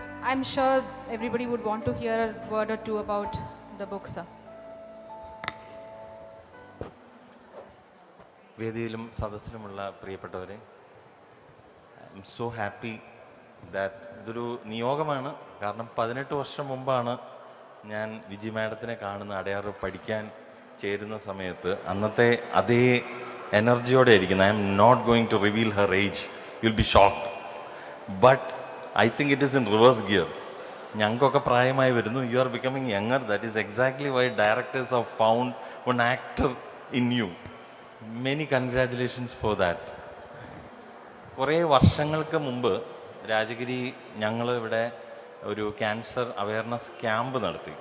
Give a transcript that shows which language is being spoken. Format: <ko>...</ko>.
<en>I'm sure everybody would want to hear a word or two about the book, sir.</en> <ml>വേദിയിലും സദസ്സിലുമുള്ള പ്രിയപ്പെട്ടവരെ,</ml> <en>I'm so happy that</en> <ml>ഇതൊരു നിയോഗമാണ്. കാരണം 18 വർഷം മുമ്പാണ് ഞാൻ വിജി മാഡത്തിനെ കാണുന്ന അടയാറ് പഠിക്കാൻ ചേരുന്ന സമയത്ത് അന്നത്തെ അതേ എനർജിയോടെ ഇരിക്കുന്നത്.</ml> <en>I'm not going to reveal her age, you will be shocked. But I think it is in reverse gear.</en> <ml>ഞങ്ങൾക്കൊക്കെ പ്രായമായി വരുന്നു.</ml> <en>You are becoming younger. That is exactly why directors have found one actor in you. Many congratulations for that.</en> <ml>കുറേ വർഷങ്ങൾക്ക് മുമ്പ് രാജഗിരി ഞങ്ങൾ ഇവിടെ ഒരു cancer awareness camp നടത്തി.</ml>